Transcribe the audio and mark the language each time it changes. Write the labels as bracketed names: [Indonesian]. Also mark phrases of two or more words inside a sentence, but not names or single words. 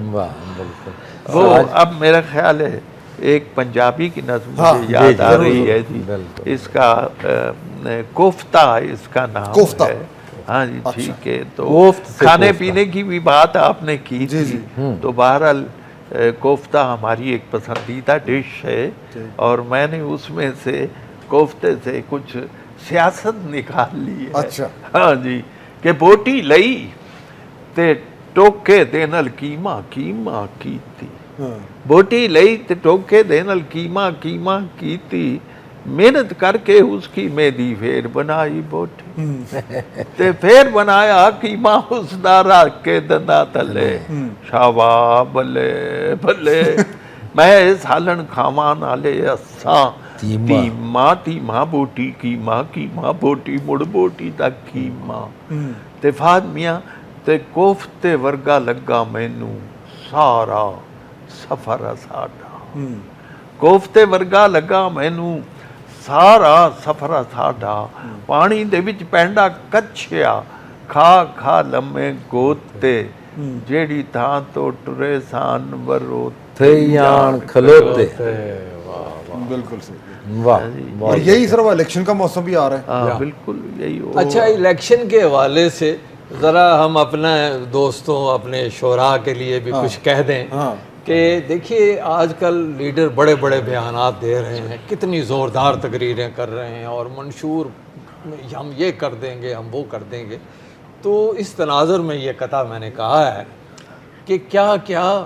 [Urdu] وہ اب میرا خیال ہے ایک پنجابی کی نظم مجھے یاد آ رہی ہے جی، اس کا کوفتہ اس کا نام ہے، ہاں جی ٹھیک ہے، تو کھانے پینے کی بھی بات آپ نے کی تھی، تو بہرحال کوفتہ ہماری ایک پسندیدہ ڈش ہے، اور میں نے اس میں سے کوفتے سے کچھ سیاست نکال لی ہے، ہاں جی، کہ [Punjabi] بوٹی لئی تے ٹوکے دے نال کیما کیما کیتی، بوٹی لئی تے ٹوکے دے نال کیما کیما کیتی، [Urdu] محنت کر کے اس کی میدی پھر [Punjabi] بنائی بوٹی، تے پھر بنایا کیما اس دا رکھ کے دندا تلے، شابا بلے بلے، میں سالن کھاواں نالے اساں تیما تیما بوٹی کیما کیما بوٹی مڑ بوٹی دا کیما، تے فہد میاں تے کوفتے ورگا لگا مینوں سارا سفر ساڈا، کوفتے ورگا لگا مینوں سارا سفر ساڈا، پانی دے وچ پینڈا کچھیا کھا کھا لمے گوتے، جیڑی تھاں تو ٹرے سان ورو تھے یان کھلوتے۔ [Urdu] بالکل صحیح، واہ، اور یہی سر وہ الیکشن کا موسم بھی آ رہا ہے۔ ہاں بالکل یہی ہو۔ اچھا الیکشن کے حوالے سے ذرا ہم اپنے دوستوں اپنے شعراء کے لیے بھی کچھ کہہ دیں کہ دیکھیے آج کل لیڈر بڑے بڑے بیانات دے رہے ہیں، کتنی زوردار تقریریں کر رہے ہیں، اور منشور ہم یہ کر دیں گے ہم وہ کر دیں گے، تو اس تناظر میں یہ قطعہ میں نے کہا ہے کہ کیا کیا